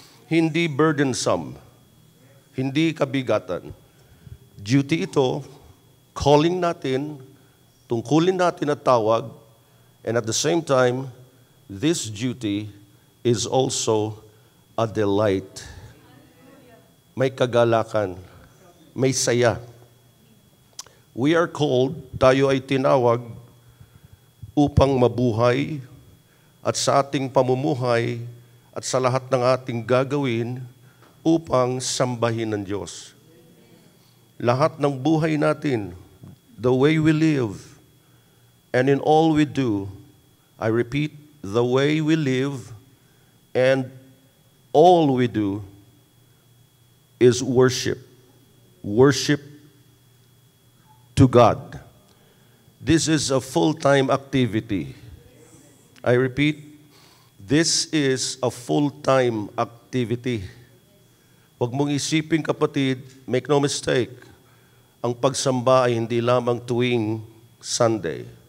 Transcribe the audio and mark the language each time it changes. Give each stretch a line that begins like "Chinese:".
Filipino: Hindi burdensome. Hindi kabigatan. Duty ito, calling natin, tungkulin natin at tawag,
English: and at the same time, this duty is also a delight.
Filipino: May kagalakan, may saya.
English: We are called,
Filipino: tayo ay tinawag upang mabuhay at sa ating pamumuhay at sa lahat ng ating gagawin upang sambahin ng Diyos. Lahat ng buhay natin,
English: the way we live, and in all we do, I repeat, the way we live and all we do is worship. Worship to God. This is a full-time activity. I repeat, this is a full-time activity.
Filipino: Huwag mong isipin, kapatid,
English: make no mistake,
Filipino: ang pagsamba ay hindi lamang tuwing Sunday.